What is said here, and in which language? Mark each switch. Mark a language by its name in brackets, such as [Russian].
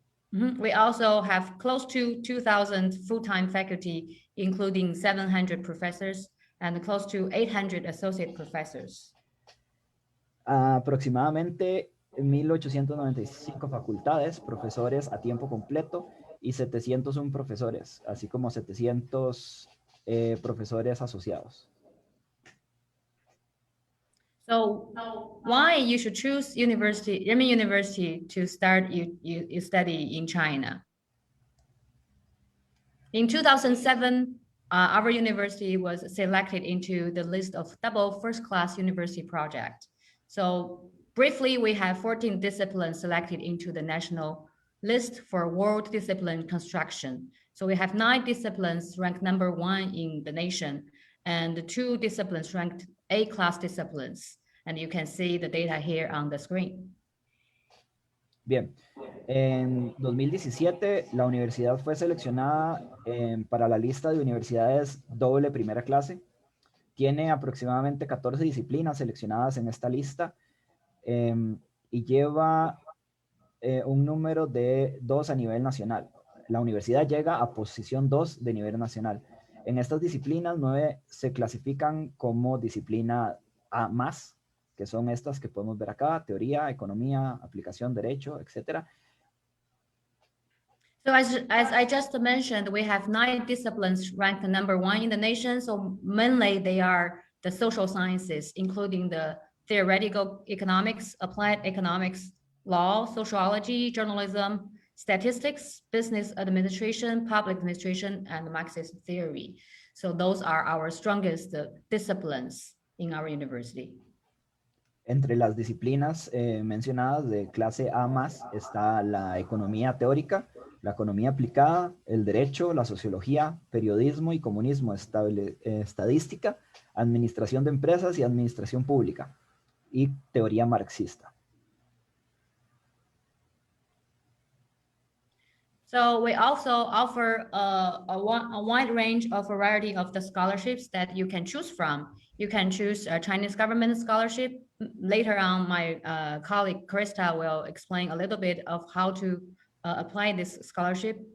[English] We also have close to 2,000 full-time faculty, including 700 professors and close to 800 associate professors. [Spanish] Aproximadamente 1,895 facultades, profesores a tiempo completo y 701 profesores, así como 700 profesores asociados. [English] So why you should choose Renmin University to start you study in China? In 2007, our university was selected into the list of double first-class university project. So briefly, we have 14 disciplines selected into the national list for world discipline construction. So we have 9 disciplines ranked #1 in the nation, and 2 disciplines ranked A-class disciplines. And you can see the data here on the screen. [Spanish] Bien, en 2017 la universidad fue seleccionada para la lista de universidades doble primera clase. Tiene aproximadamente 14 disciplinas seleccionadas en esta lista y lleva un número de 2 a nivel nacional. La universidad llega a posición 2 de nivel nacional. En estas disciplinas, 9 se clasifican como disciplina A+, que son estas que podemos ver acá: teoría, economía, aplicación, derecho, etc. [English] So as I just mentioned, we have 9 disciplines ranked #1 in the nation. So mainly they are the social sciences, including the theoretical economics, applied economics, law, sociology, journalism, statistics, business administration, public administration, and Marxist theory. So those are our strongest disciplines in our university. [Spanish] Entre las disciplinas mencionadas de clase A+, está la economía teórica, la economía aplicada, el derecho, la sociología, periodismo y comunismo, estadística, administración de empresas y administración pública, y teoría marxista. [English] So we also offer a wide range of variety of the scholarships that you can choose from. You can choose a Chinese government scholarship. Later on, my colleague Krista will explain a little bit of how to apply this scholarship.